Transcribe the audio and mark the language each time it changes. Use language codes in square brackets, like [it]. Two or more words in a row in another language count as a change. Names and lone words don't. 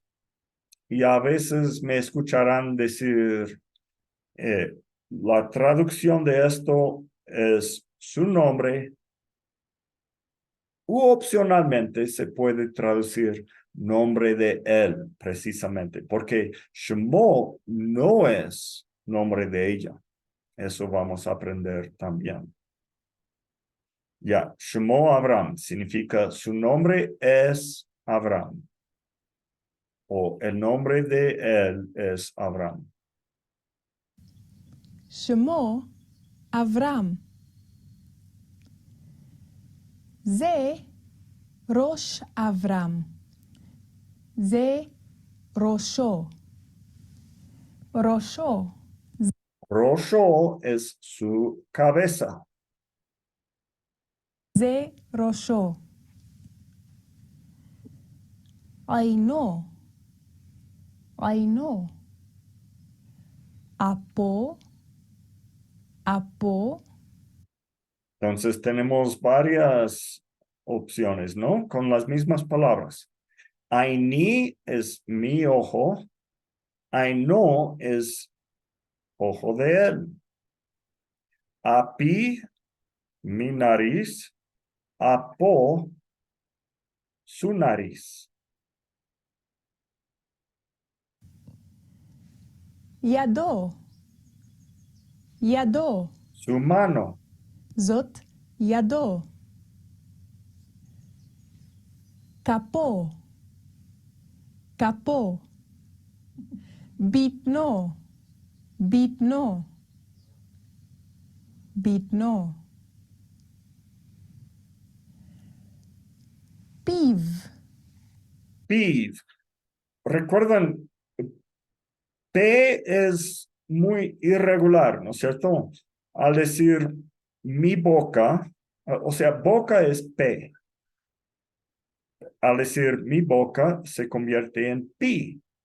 [es] Y a veces me escucharán decir, la traducción de esto es su nombre, u opcionalmente se puede traducir nombre de él, precisamente, porque Shemo no es nombre de ella. Eso vamos a aprender también. Ya, Shemo Abraham significa su nombre es Abraham. O el nombre de él es Abraham. [he] שמו אברהם. זה ראש אברהם. זה ראשו. ראשו. [es] Rosho es su cabeza. [he] זה ראשו. עינו. עינו. אפו. אפו. [es] Entonces tenemos varias opciones, ¿no? Con las mismas palabras. Aini es mi ojo. Aino es ojo de él. Api, mi nariz. Apo, su nariz. [he] ידו. ידו. [es] Su mano. [he] זאת ידו. כפו. כפו. בטנו. בטנו. בטנו. פיו. Piv. [es] Recuerdan, P es muy irregular, ¿no es cierto? Al decir mi boca, o sea, boca es P. Al decir mi boca se convierte en pi.